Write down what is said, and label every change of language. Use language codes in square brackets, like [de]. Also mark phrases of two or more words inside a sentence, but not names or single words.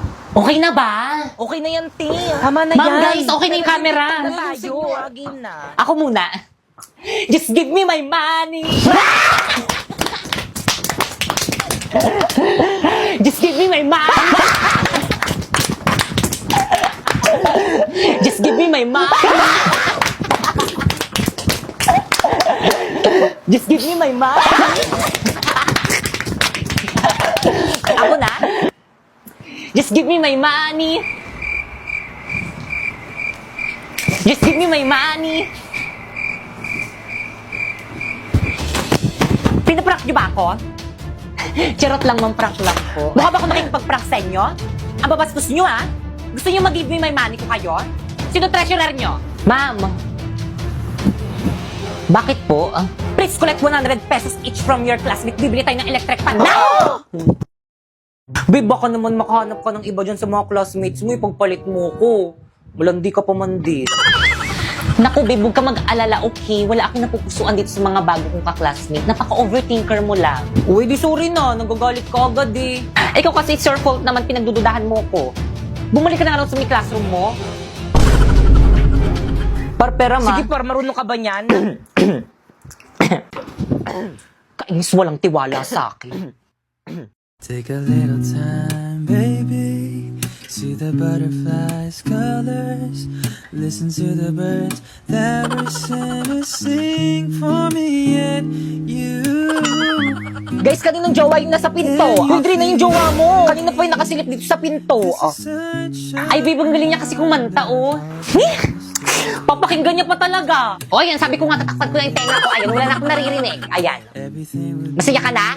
[tl] Okay na ba? Okay na yan, Ting. Tama na Ma'am, yan. guys, okay na yung camera. Game na tayo. Game na. Ako muna. [en] Just give me my money. Just give me my money. Just give me my money. Just give me my money. [tl] Ako na. [en] Just give me my money. Just give me my money. [tl] Pinaprank niyo ba ako? Charot lang, ma'am, prank lang po. Mukha ba ako makikipag-prank sa inyo? Ang babastos niyo, ha? Gusto niyo mag- [en] give me my money [tl] ko kayo? Sino treasurer niyo? Ma'am. Bakit po? [en] Please collect 100 pesos each from your classmate. [tl] Bibili tayo ng electric fan. Now! Babe, baka naman makahanap ka ng iba dyan sa mga classmates mo. Ipagpalit mo ko. Malandi ka pa man din. Naku, babe, huwag ka mag-alala, okay? Wala akong napupusuan dito sa mga bago kong ka-classmate. Napaka-overthinker mo lang. Uy, di sorry na. Nagagalit ka agad eh. Ikaw kasi [en] it's your fault [tl] naman pinagdududahan mo ko. Bumalik ka na nga sa may classroom mo. Parpera, ma. Sige, par, marunong ka ba niyan? Kainis walang tiwala sa akin. [en] Take a little time, baby. See the butterflies' colors. Listen to the birds that were sent to sing for me and you. [tl] Guys, kaninong jowa yung nasa pinto? Yung na yung jowa mo. Kanina pa yung nakasilip dito sa pinto. Oh. Ay, babe, ang galing niya kasi kumanta, oh. Papakinggan niya pa talaga. O, ayan, sabi ko nga tatakpan ko na yung tenga ko. Ayan, wala na akong naririnig. Ayan. Masaya ka na?